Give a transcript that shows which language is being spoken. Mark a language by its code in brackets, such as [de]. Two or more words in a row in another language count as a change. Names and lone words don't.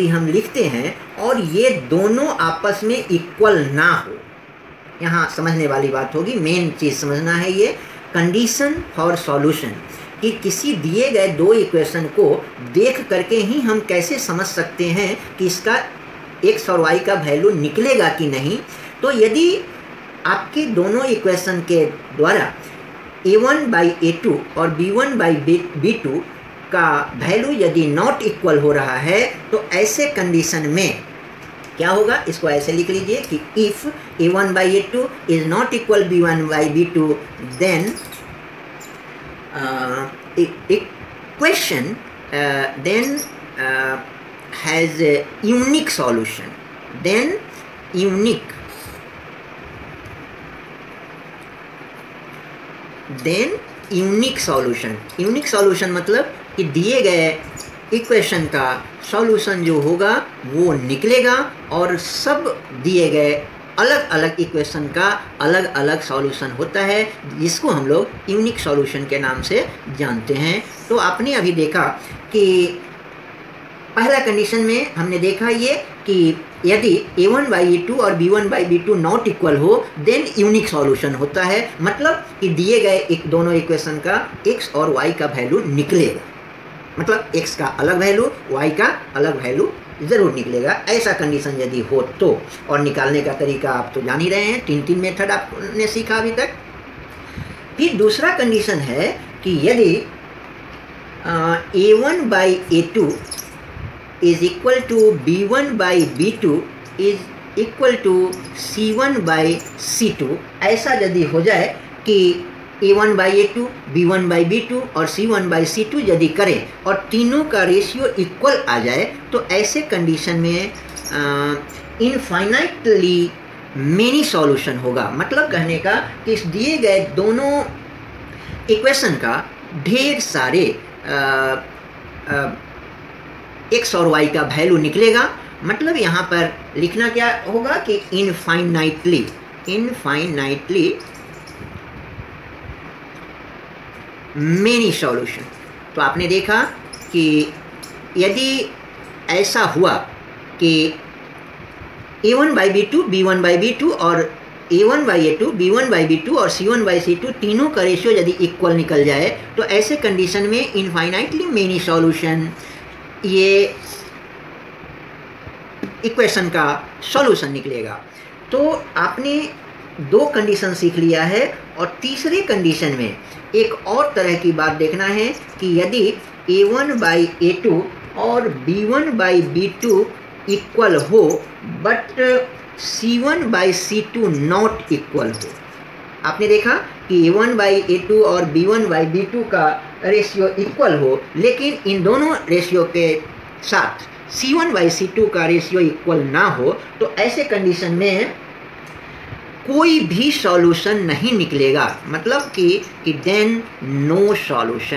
[hi] हम लिखते हैं और ये दोनों आपस में इक्वल ना हो, यहाँ समझने वाली बात होगी, मेन चीज़ समझना है ये [en] condition for solution, [hi] कि किसी दिए गए दो इक्वेशन को देख करके ही हम कैसे समझ सकते हैं कि इसका x और y का वैल्यू निकलेगा कि नहीं। तो यदि आपके दोनों इक्वेशन के द्वारा A1 बाई A2 और B1 बाई B2 का वैल्यू यदि [en] not equal [hi] हो रहा है तो ऐसे कंडीशन में क्या होगा, इसको ऐसे लिख लीजिए कि [en] if a1 by a2 is not equal b1 by b2 then इक्वेशन then has a unique solution, then unique solution मतलब [hi] कि दिए गए इक्वेशन का सॉल्यूशन जो होगा वो निकलेगा और सब दिए गए अलग अलग इक्वेशन का अलग अलग सॉल्यूशन होता है, जिसको हम लोग यूनिक सॉल्यूशन के नाम से जानते हैं। तो आपने अभी देखा कि पहला कंडीशन में हमने देखा ये कि यदि a1 by a2 और b1 by b2 [en] not equal [hi] हो [en] then unique solution [hi] होता है, मतलब कि दिए गए एक दोनों इक्वेशन का x और y का वैल्यू निकलेगा, मतलब x का अलग वैल्यू y का अलग वैल्यू ज़रूर निकलेगा। ऐसा कंडीशन यदि हो तो, और निकालने का तरीका आप तो जान ही रहे हैं, तीन मेथड आपने सीखा अभी तक। फिर दूसरा कंडीशन है कि यदि [en] a1 by a2 is equal to b1 by b2 is equal to c1 by c2, [hi] ऐसा यदि हो जाए कि a1 by a2, b1 by b2 और c1 by c2 यदि करें और तीनों का रेशियो इक्वल आ जाए तो ऐसे कंडीशन में [en] infinitely many solution [hi] होगा। मतलब कहने का कि इस दिए गए दोनों इक्वेशन का ढेर सारे x और y का वैल्यू निकलेगा। मतलब यहाँ पर लिखना क्या होगा कि [en] infinitely many solution. [hi] तो आपने देखा कि यदि ऐसा हुआ कि a1 by b2, b1 by b2 और a1 by a2, b1 by b2 और c1 by c2 तीनों का रेशियो यदि इक्वल निकल जाए तो ऐसे कंडीशन में [en] infinitely many solution, [hi] ये इक्वेशन का सॉल्यूशन निकलेगा। तो आपने दो कंडीशन सीख लिया है और तीसरे कंडीशन में एक और तरह की बात देखना है कि यदि a1 by a2 और b1 by b2 इक्वल हो [en] but c1 by c2 not equal [hi] हो। आपने देखा कि a1 by a2 और b1 by b2 का रेशियो इक्वल हो, लेकिन इन दोनों रेशियो के साथ c1 by c2 का रेशियो इक्वल ना हो, तो ऐसे कंडीशन में कोई भी सॉल्यूशन नहीं निकलेगा, मतलब कि [en] then no solution.